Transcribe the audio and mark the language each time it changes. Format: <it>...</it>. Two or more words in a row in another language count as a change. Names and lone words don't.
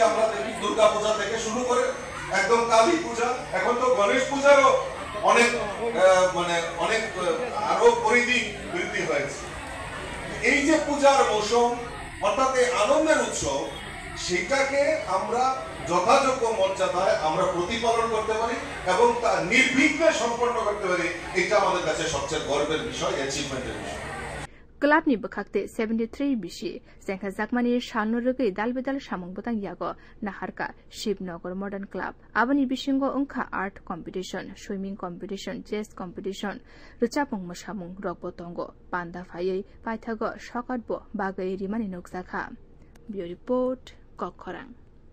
<bn>আমরা দেখি দুর্গা পূজা থেকে শুরু করে একদম কালী পূজা এখন তো গণেশ পূজারও অনেক অনেক আরো পরিধি বৃদ্ধি হয়েছে এই যে পূজার মৌসুম অর্থাৎ এই আনন্দের উৎসব সেটাকে আমরা যথাযোগ্য মর্যাদায় আমরা প্রতিপালন করতে পারি এবং তা নির্বিঘ্নে সম্পন্ন করতে পারি এটা আমাদের কাছে সবচেয়ে গর্বের বিষয় অ্যাচিভমেন্টের বিষয়</bn> <trp>क्लाबनि बखाक्ते 73 बिशी सेंखा जाकमानि साननो रगै दालबेदाल सामुं बतां यागो नाहारका शिवनगर मर्डान क्लाब आबनि बिसिंगो अंखा</trp> <en>art competition swimming competition chess competition</en> <trp>रुचापुं मोसामुं रगबो तंगो पान्दा फायै पाइथागो सकातबो बागै रिमानि नोकजाखा बियो रिपोर्ट कखरां।</trp>